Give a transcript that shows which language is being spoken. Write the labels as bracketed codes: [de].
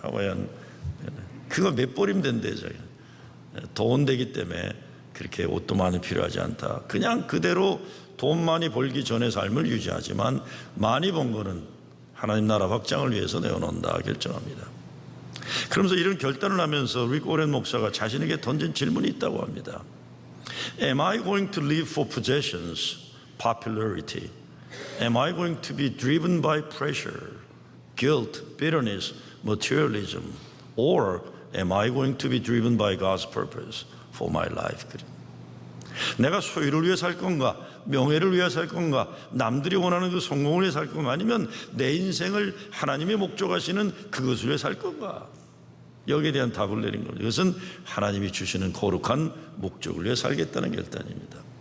[ko] 하와이안 그거 몇 벌이면 된대요. 돈 되기 때문에 그렇게 옷도 많이 필요하지 않다. 그냥 그대로 돈 많이 벌기 전의 삶을 유지하지만 많이 번 거는 하나님 나라 확장을 위해서 내어놓는다 결정합니다. 그러면서 이런 결단을 하면서 릭 오렌 목사가 자신에게 던진 질문이 있다고 합니다. [en] Am I going to live for possessions, popularity? Am I going to be driven by pressure, guilt, bitterness, materialism? Or am I going to be driven by God's purpose for my life? [ko] 내가 소유를 위해 살 건가? 명예를 위해 살 건가? 남들이 원하는 그 성공을 위해 살 건가? 아니면 내 인생을 하나님이 목적하시는 그것을 위해 살 건가? 여기에 대한 답을 내린 겁니다. 이것은 하나님이 주시는 거룩한 목적을 위해 살겠다는 결단입니다.